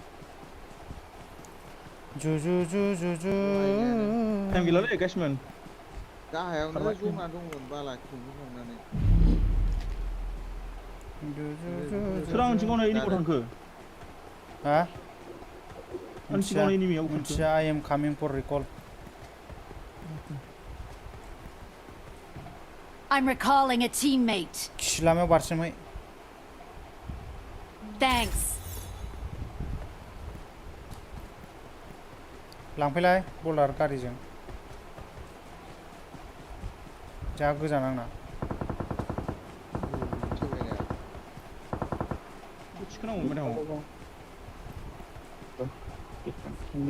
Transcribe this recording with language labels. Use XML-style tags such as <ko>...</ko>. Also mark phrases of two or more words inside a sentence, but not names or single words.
<brx>जुजुजुजुजु. टाइम गैलालै गाइसमोन गाहायावनो जमा दंमोन बाला खेंफाखांनानै सोर आं सिगाङावनो एनिमियाव थांखो हा? आं सिगाङावनो एनिमियाव थांखो</brx> <en>मोनथिया I am coming for recall. I'm recalling a teammate.</en> <brx>खिलामायाव बारसोमहै.</brx> <en>Thanks.</en> <brx>लांफैलाय बलार गारिजों. जा गोजान आंना. थिखोनांगौमोन मेदाम</brx>